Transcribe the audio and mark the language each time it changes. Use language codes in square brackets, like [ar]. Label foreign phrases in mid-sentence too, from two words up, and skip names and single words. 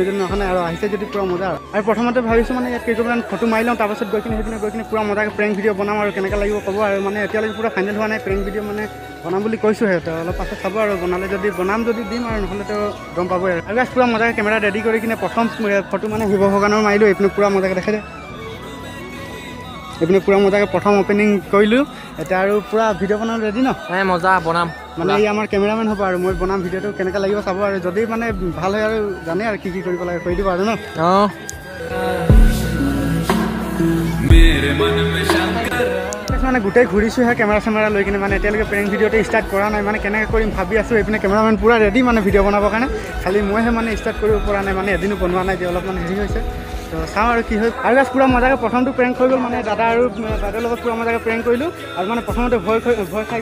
[as] যোনে অহা নাই আৰু আহিছে যদি পুৰা মজা আৰু প্ৰথমতে ভাবিছোঁ মানে ইয়াত কেইটামান ফটো মাৰি লওঁ তাৰপাছত গৈ কিনে পুৰা মজাকৈ প্ৰেং ভিডিঅ' বনাম আৰু কেনেকৈ লাগিব ক'ব আৰু মানে এতিয়ালৈকে পুৰা ফাইনেল হোৱা নাই প্ৰেং ভিডিঅ' মানে বনাম বুলি কৈছোঁহে তো অলপ পাছত চাব আৰু বনালে যদি বনাম যদি দিম আৰু নহ'লেতো গম পাবই আৰু গাইছ পুৰা মজাকৈ কেমেৰা ৰেডি কৰি কিনে প্ৰথম ফটো মানে শিৱ ভগৱানৰ মাৰিলোঁ এইপিনে পুৰা মজাকৈ দেখাই দে এইপিনে পুৰা মজাকৈ প্ৰথম অপেনিং কৰিলোঁ এতিয়া আৰু পুৰা ভিডিঅ' বনাম ৰেডি ন মজা বনাম মানে এই আমাৰ কেমেৰামেন হ'ব আৰু মই বনাম ভিডিঅ'টো কেনেকৈ লাগিব চাব আৰু যদি মানে ভাল হয় আৰু জানে আৰু কি কৰিব লাগে কৰি দিব আৰু ন [hi] मेरे मन में शंकर [as] মানে গোটেই ঘূৰিছোঁহে কেমেৰা চেমেৰা লৈ কিনে মানে এতিয়ালৈকে প্ৰেং ভিডিঅ'টো ষ্টাৰ্ট কৰা নাই মানে কেনেকৈ কৰিম ভাবি আছোঁ এইপিনে কেমেৰামেন পুৰা ৰেডি মানে ভিডিঅ' বনাবৰ কাৰণে খালি মইহে মানে ষ্টাৰ্ট কৰিব পৰা নাই মানে এদিনো বনোৱা নাই যে অলপমান হেৰি হৈছে তো চাওঁ আৰু কি হয় আৰু গাইছ পুৰা মজাকৈ প্ৰথমটো প্ৰেংক হৈ গ'ল মানে দাদা আৰু দাদাৰ লগত পুৰা মজাকৈ প্ৰেংক কৰিলোঁ আৰু মানে প্ৰথমতে ভয় খাই